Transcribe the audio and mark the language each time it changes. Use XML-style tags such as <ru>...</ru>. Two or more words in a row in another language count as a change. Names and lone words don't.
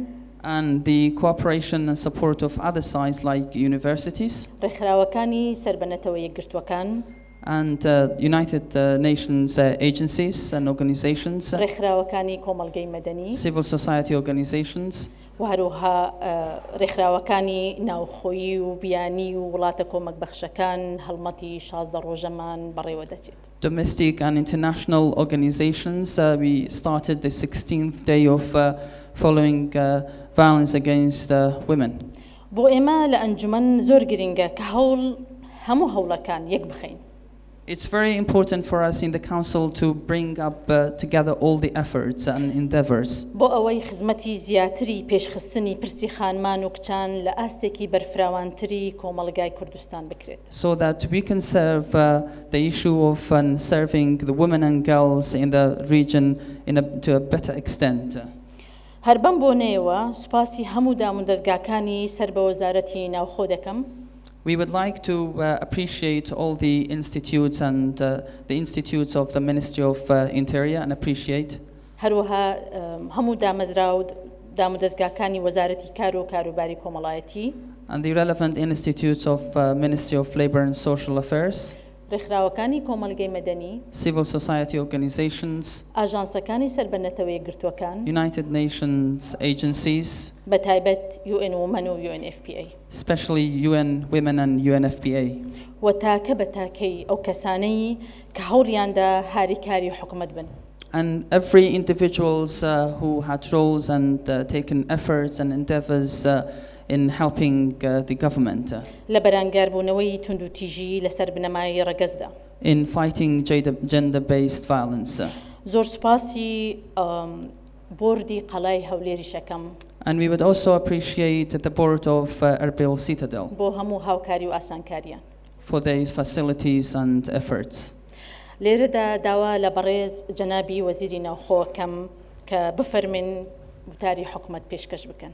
<en>And the cooperation and support of other sides like universities</en> <ckb>ڕێکخراوەکانی سەربەنەتەوە یەکگرتوەکان</ckb> <en>and United Nations agencies and organizations,</en> <ckb>ڕێکخراوەکانی کۆمەڵگەی مەدەنی</ckb> <en>civil society organizations,</en> <ckb>و هەروەها ڕێکخراوەکانی ناوخۆیی و بیانی و وڵاتە کۆمەکبەخشەکان هەڵمەتی 16 ڕۆژەمان بەڕێوە دەچێت.</ckb> <en>domestic and international organizations. We started the 16th day of following violence against women.</en> <ckb>بۆ ئێمە لە ئەنجومەن زۆر گرنگە کە هەموو هەوڵەکان یەک بخەین.</ckb> <en>It's very important for us in the Council to bring up together all the efforts and endeavors</en> <ckb>بۆ ئەوەی خزمەتی زیاتری پێشخستنی پرسی خانمان و کچان لە ئاستێکی بەرفراوانتری کۆمەڵگای کوردستان بکرێت.</ckb> <en>so that we can serve the issue of serving the women and girls in the region to a better extent.</en> <ckb>هەر بەم بۆنەیەوە سوپاسی هەموو داموندەزگاکانی سەر بە وەزارەتی ناوخۆ دەکەم.</ckb> <en>We would like to appreciate all the institutes and the institutes of the Ministry of Interior and appreciate</en> <ckb>هەروەها هەموو دامەزرا و دامودەزگاکانی وەزارەتی کار و کاروباری کۆمەڵایەتی</ckb> <en>and the relevant institutes of Ministry of Labour and Social Affairs,</en> <ckb>ڕێکخراوەکانی کۆمەڵگەی مەدەنی</ckb> <en>civil society organizations,</en> <ckb>ئاژانسەکانی سەربەنەتەوە یەکگرتوەکان</ckb> <en>United Nations agencies,</en> <ckb>بەتایبەت UN Women و UNFPA</ckb> <en>especially UN Women and UNFPA,</en> <ckb>و تاکە بە تاکەی ئەو کەسانەی کە هەوڵیاندا هاریکاری حکومەت بن.</ckb> <en>and every individuals who had roles and taken efforts and endeavors in helping the government</en> <ckb>لە بەرەنگاربونەوەی توندوتیژی لەسەر بنەمای ڕەگەزدا.</ckb> <en>in fighting gender-based violence.</en> <ckb>زۆر سوپاسی بۆردی قەڵای هەولێریشەکەم</ckb> <en>And we would also appreciate the board of Erbil Citadel</en> <ckb>بۆ هەموو هاوکاری و ئاسانکاریان.</ckb> <en>for their facilities and efforts.</en> <ckb>لێرەدا داوا لە بەڕێز جەنابی وەزیری ناوخۆکەم کە بفەرمین وتاری حکومەت پێشکەش بکەن.</ckb>